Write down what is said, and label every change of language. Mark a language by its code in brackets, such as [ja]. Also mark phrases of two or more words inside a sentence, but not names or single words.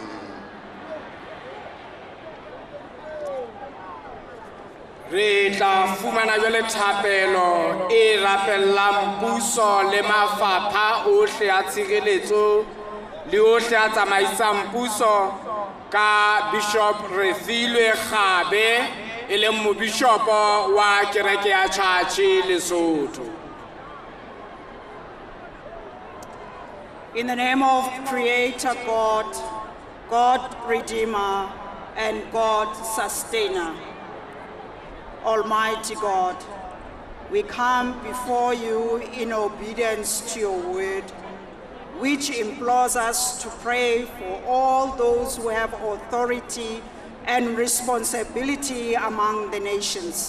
[st] Re tla fumana jwale thapelo e rapellang puso le mafapha ohle a tshireletso le ohle a tsamaisang puso ka Bishop Refilwe Kgabe e leng mobishopo wa kereke ya Tjhatjhe Lesotho. [en] In the name of Creator God, God Redeemer, and God Sustainer, Almighty God, we come before you in obedience to your word, which implores us to pray for all those who have authority and responsibility among the nations.